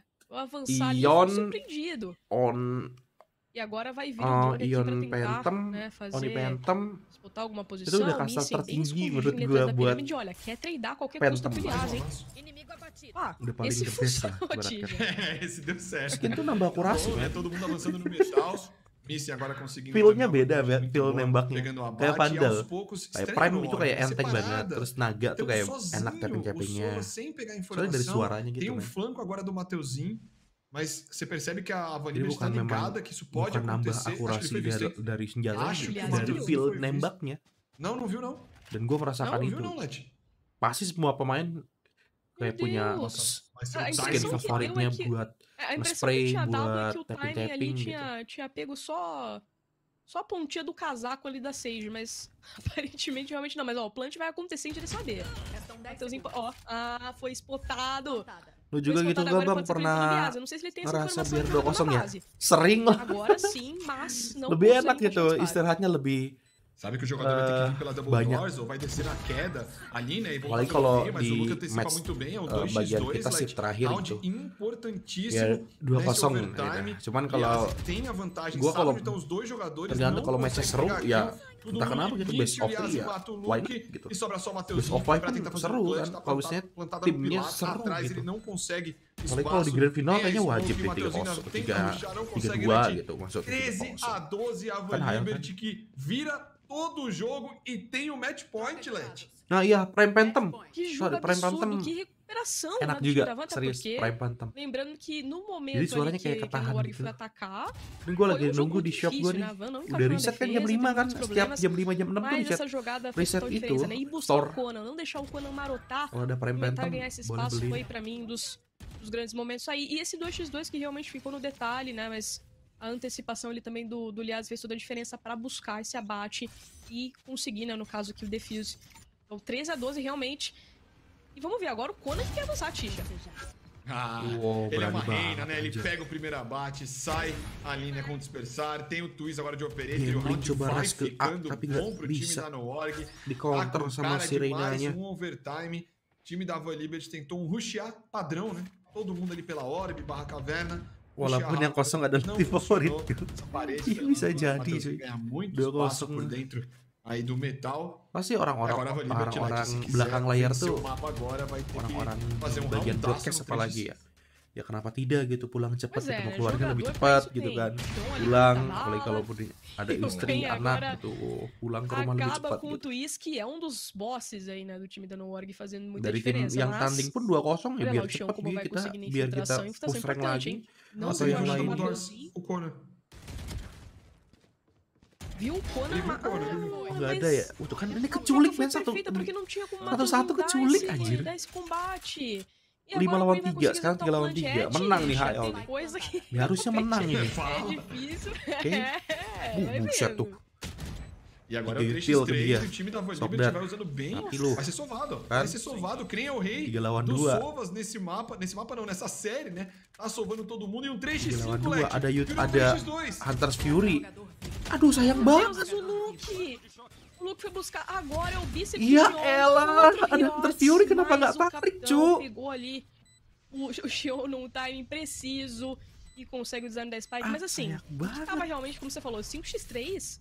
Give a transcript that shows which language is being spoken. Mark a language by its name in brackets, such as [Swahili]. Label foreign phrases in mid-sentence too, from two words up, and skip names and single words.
[Portuguese] O avançar ali foi surpreendido. E agora vai vir o drone aqui pra tentar, né, disputar alguma posição. Missem bem escondido dentro da pirâmide. Olha, quer treinar qualquer custo pro Liazzi, hein? Esse funcionou, Tija. Esse deu certo. [Indonesian] Itu nambah akurasi, [Portuguese] né? Todo mundo avançando no metal. Missem agora conseguindo. [Indonesian] Feel-nya beda, feel nembaknya. Kayak Vandal. Kayak Prime itu kayak enteng banget. Terus Naga tuh kayak enak tapping-tappingnya. Soalnya dari suaranya gitu. [Portuguese] Tem um flanco agora do Mateuzinho. Mas você percebe que a Van Liberty está ligada, que isso pode acontecer. [Indonesian] Akurasi dari senjata, dari feel nembaknya. [Portuguese] Não viu não. [Indonesian] Dan gue merasakan itu. Pasti semua pemain kayak punya skin favoritnya buat spray, buat tapping-tapping gitu. [Portuguese] Tinha pego só a pontinha do casaco ali da Sage, mas aparentemente realmente não. Mas ó, o plant vai acontecer em direção a B. Foi spotado. [Indonesian] Lu juga gitu gak bang pernah ngerasa biar 2-0 ya? Sering lah. [Portuguese] Agora sim, mas não [Indonesian] lebih enak gitu, istirahatnya lebih [Portuguese] sabe que o jogador vai ter que vir pela double doors ou vai descer na queda ali, né? E voltar pelo meio, mas o Luke antecipa muito bem, é o 2x2, round importantíssimo nesse overtime. [Indonesian] Cuman kalau [Portuguese] tem a vantagem, sabe, então os dois jogadores [Indonesian] tergantung kalau matchnya seru ya entah kenapa gitu [English] best of 3 [Indonesian] ya [English] why not [Indonesian] gitu [English] best of 5 [Indonesian] kan seru kan kalau misalnya timnya seru gitu apalagi kalau di [English] grand final [Indonesian] kayaknya wajib deh 3-2 gitu maksudnya [Portuguese] 13-12 a Van Liberty que vira todo o jogo e tem o match point, Let. [Indonesian] Nah iya, Prime Phantom. [Portuguese] Que jogo absurdo, que recuperação, [Indonesian] enak [Portuguese] né, [Indonesian] juga, serius, Prime Phantom. [Portuguese] Lembrando que no momento ali que a Nobar foi atacar, [Indonesian] dan gue lagi nunggu di shop gue nih. Udah reset kan jam 5 kan, setiap jam 5 jam 6 tuh reset itu, store. [Portuguese] Não deixar o Conan marotar, [Indonesian] kalau ada Prime Phantom, [Portuguese] ganhar esse espaço foi pra mim dos grandes momentos aí. E esse 2x2 que realmente ficou no detalhe, né, mas a antecipação ali também do Liazzi fez toda a diferença para buscar esse abate e conseguir, né, no caso aqui, o defuse. Então 13-12 realmente. E vamos ver agora o Conan que quer avançar, Tija. Ele é uma reina, né? Ele pega o primeiro abate, sai a linha com dispersar, tem o twist agora de operator e o round vai ficando bom pro time da Nobar. Tá com cara demais, um overtime. O time da Van Liberty tentou um rushear padrão, né? Todo mundo ali pela orb, barra caverna. [Indonesian] Walaupun yang kosong adalah tim favorit, bisa jadi cuy. [Portuguese] Ganha muito espaço por dentro aí do metal. [Indonesian] Pasti orang-orang belakang layar tuh, orang-orang bagian broadcast apalagi ya, ya kenapa tidak gitu, pulang cepat ketemu keluarga lebih cepat gitu kan, pulang apalagi kalau ada istri anak gitu, pulang ke rumah lebih cepat [Portuguese] com o Twist, que é dos bosses aí, né, do time da Nobar, fazendo muita [Indonesian] dari tim yang tanding pun 2-0 ya biar cepat biar kita [English] push rank [Indonesian] lagi atau yang lain. [Portuguese] Viu o Conan? [Indonesian] Nggak ada ya? Itu kan ini keculik men, satu keculik anjir. 5 lawan 3, sekarang 3 lawan 3. Menang nih HL nih. Ya, harusnya menang ini. Oke. Buset tuh. [Portuguese] E agora é o 3x3 o time da Liberty vai usando bem. Vai ser sovado, ó. Vai ser sovado. Crem é o rei dos sovas nesse mapa. Nesse mapa não, nessa série, né? Tá sovando todo mundo e um 3x5, moleque. [Indonesian] Ada Hunter's Fury. Aduh, sayang banget. [Portuguese] O Luke foi buscar agora é o bíceps. [Indonesian] Iya elah, ada Hunter's Fury, kenapa nggak tarik, cu? [Portuguese] Pegou ali o Xion num timing preciso e consegue o design da Spike, mas assim, tava realmente, como você falou, 5x3.